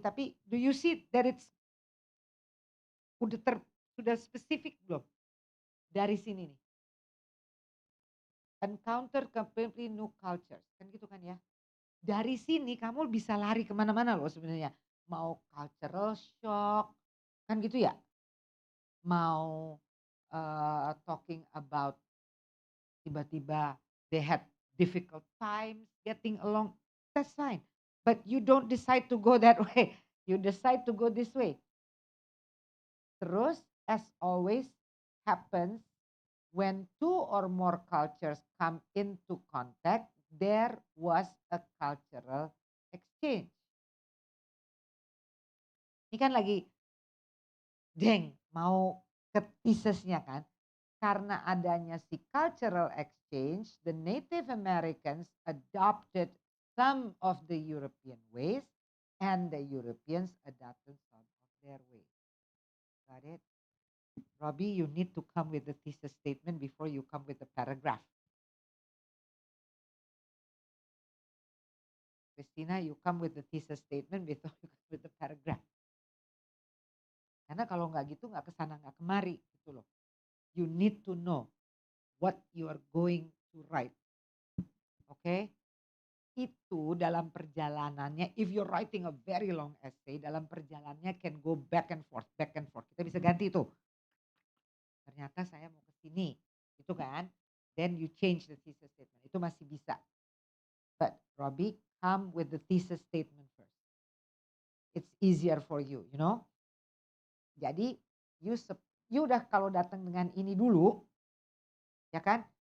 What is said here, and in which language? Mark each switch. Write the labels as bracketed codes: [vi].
[id] Tapi [en] do you see that it's [id] sudah spesifik belum dari sini nih? [en] Encounter completely new cultures, [id] kan gitu kan ya? Dari sini kamu bisa lari kemana-mana loh sebenarnya. Mau cultural shock, kan gitu ya? [en] Mau talking about [id] tiba-tiba [en] they had difficult times getting along, that's fine. But you don't decide to go that way. You decide to go this way. Terus, as always happens, when two or more cultures come into contact, there was a cultural exchange. [id] Ini kan lagi, mau ke thesis-nya kan. Karena adanya si [en] cultural exchange, the Native Americans adopted some of the European ways and the Europeans adopted some of their ways. Got it? Robbie, you need to come with the thesis statement before you come with the paragraph. Christina, you come with the thesis statement before you come with the paragraph. [id] Karena kalau nggak gitu nggak kesana nggak kemari gitu loh. [en] You need to know what you are going to write. [id] Oke. [en] Itu [id] dalam perjalanannya, [en] if you're writing a very long essay, dalam perjalanannya can go back and forth, back and forth. [id] Kita bisa ganti itu. Ternyata saya mau ke sini, gitu kan? [en] Then you change the thesis statement. [id] Itu masih bisa. [en] But Robbie, come with the thesis statement first. It's easier for you, you know. [id] Jadi you udah kalau datang dengan ini dulu, ya kan?